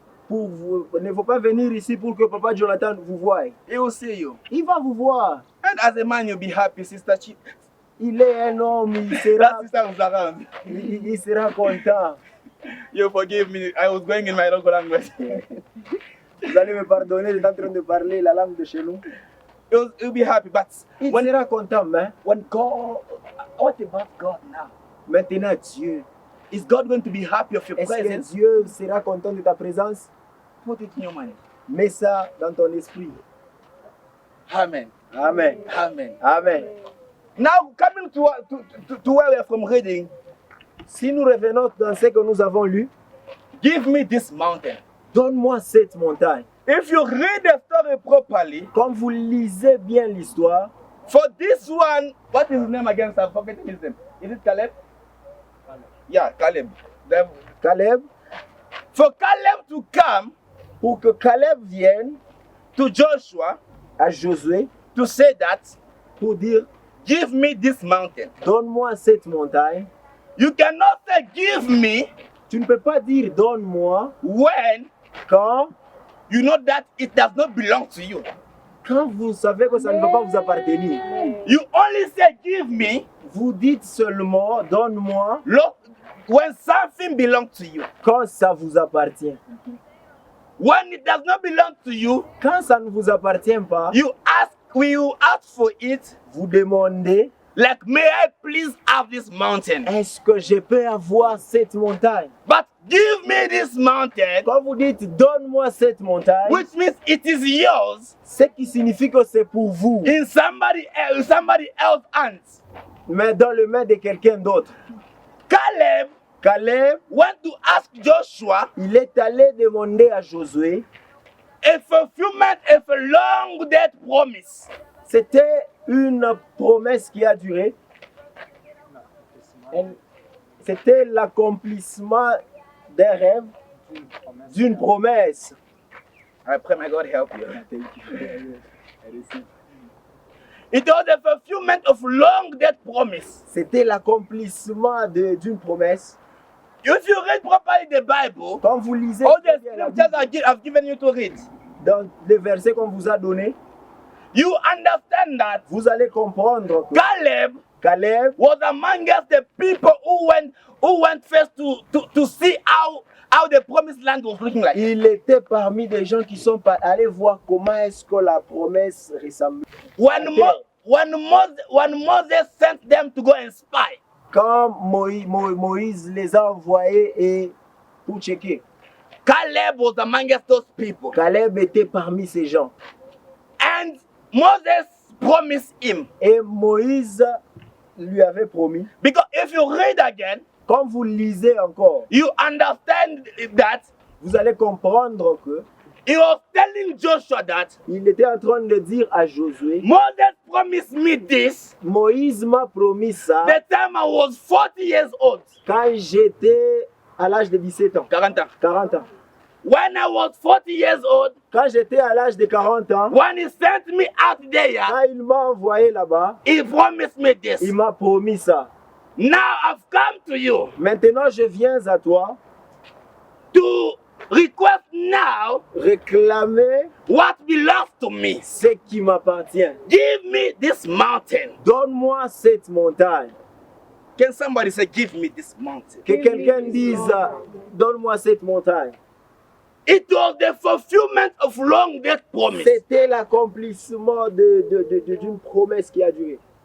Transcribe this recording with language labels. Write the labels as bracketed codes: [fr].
[fr] ne faut pas venir ici pour que Papa Jonathan vous voie. [en] He will see you. [fr] Il va vous voir. [en] And as a man, you'll be happy, Sister Chi. [fr] Il est un homme, il [en] That [fr] sera, [en] sister was around. [fr] il sera content. [en] You forgive me. I was going in my local language. [fr] Vous allez me pardonner, je suis en train de parler la langue de chez nous. [en] You'll be happy. But [fr] Il sera content, mais [en] when God, what about God now? [fr] maintenant Dieu. [en] Is God going to be happy of your [fr] Est-ce que [en] presence? [fr] Dieu sera content de ta présence? [en] Put it in your mind. [fr] Mets ça dans ton esprit. Amen. Amen. Amen. Amen. [en] Now coming to where we are from reading, [fr] Si nous revenons dans ce que nous avons lu, [en] give me this mountain. [fr] donne-moi cette montagne. [en] If you read the story properly, [fr] Quand vous lisez bien l'histoire, [en] for this one, what is his name again? I'm forgetting his name. Is it Caleb? Yeah, Caleb. Caleb, For Caleb to come [fr] pour que Caleb vienne [en] to Joshua [fr] à Josué [en] to say that, [fr] pour dire, [en] give me this mountain. [fr] donne-moi cette montagne, [en] You cannot say give me [fr] tu ne peux pas dire donne-moi [en] when [fr] quand [en] you know that it does not belong to you. [fr] vous savez que ça ne va pas vous appartenir. [en] You only say give me [fr] Vous dites seulement donne-moi [en] when something belongs to you. [fr] quand ça vous appartient. [en] When it does not belong to you, [fr] Quand ça ne vous appartient pas, [en] will you ask for it? [fr] vous demandez, [en] Like, may I please have this mountain? [fr] est-ce que je peux avoir cette montagne? [en] But give me this mountain, [fr] Quand vous dites donne-moi cette montagne, [en] which means it is yours [fr] ce qui signifie que c'est pour vous, [en] in somebody else's hands. [fr] mais dans les mains de quelqu'un d'autre. [en] Caleb [fr] Caleb, [en] went to ask Joshua [fr] il est allé demander à Josué, [en] a fulfillment of a long dead promise. [fr] c'était une promesse qui a duré. C'était l'accomplissement d'un rêve, d'une promesse. [en] I pray, may God help you. It was the fulfillment of long dead promise. [fr] C'était l'accomplissement d'une promesse. [en] If you read properly the Bible, [fr] Quand vous lisez [en] all the [fr] bien la [en] scriptures [fr] Bible, [en] I've given you to read, [fr] dans les versets qu'on vous a donnés, [en] you understand that [fr] vous allez comprendre que [en] Caleb [fr] Caleb [en] was among us the people who went first to see how the promised land was looking like. [fr] il était parmi des gens qui sont allés voir comment est-ce que la promesse ressemblait. [en] When Moses sent them to go and spy, [fr] Quand Moïse les a envoyés et pour checker, [en] Caleb was among us those people. [fr] Caleb était parmi ces gens. [en] And Moses promised him. [fr] Et Moïse lui avait promis. [en] Because if you read again, [fr] Quand vous lisez encore, [en] you understand that [fr] vous allez comprendre que [en] he was telling Joshua that [fr] il était en train de dire à Josué, [en] Moses promised me this [fr] Moïse m'a promis ça [en] the time I was 40 years old. [fr] quand j'étais à l'âge de 17 ans, 40 ans. 40 ans. [en] When I was 40 years old, [fr] Quand j'étais à l'âge de 40 ans, [en] when he sent me out there, [fr] quand il m'a envoyé là-bas, [en] he promised me this. [fr] il m'a promis ça. [en] Now I've come to you [fr] Maintenant, je viens à toi [en] to request now [fr] réclamer [en] what belongs to me. [fr] ce qui m'appartient. [en] Give me this mountain. [fr] Donne-moi cette montagne. [en] Can somebody say, give me this mountain? [fr] Que quelqu'un dise, donne-moi cette montagne. [en] It was the fulfillment of long dead promise. [fr] C'était l'accomplissement d'une promesse qui a duré